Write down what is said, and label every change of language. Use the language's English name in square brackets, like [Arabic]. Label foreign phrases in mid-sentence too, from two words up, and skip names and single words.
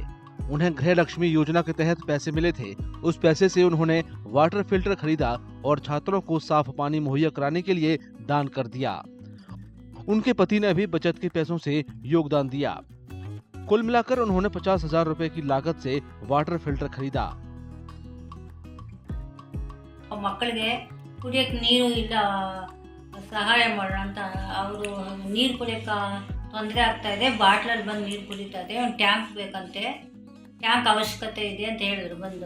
[Hindi] उन्हें गृह लक्ष्मी योजना के तहत पैसे मिले थे। उस पैसे से उन्होंने वाटर फिल्टर खरीदा और छात्रों को साफ पानी मुहैया कराने के लिए दान कर दिया। उनके पति ने भी बचत के पैसों से योगदान दिया। कुल मिलाकर उन्होंने 50,000 रुपए की लागत से वाटर फिल्टर खरीदा। [Kannada] ಮಕ್ಕಳಿಗೆ ಕುಡಿಯಕ್ಕೆ ನೀರು ಇಲ್ಲ, ಸಹಾಯ ಮಾಡೋಣ ಅಂತ ಅವರು ನೀರು ಕುಡಿಯೋಕ್ಕೆ ತೊಂದರೆ ಆಗ್ತಾ ಇದೆ, ಬಾಟ್ಲಲ್ಲಿ ಬಂದು ನೀರು ಕುಡಿತಾ ಇದೆ, ಒಂದು ಟ್ಯಾಂಕ್ ಬೇಕಂತೆ, ಟ್ಯಾಂಕ್ ಅವಶ್ಯಕತೆ ಇದೆ ಅಂತ ಹೇಳಿದ್ರು ಬಂದು.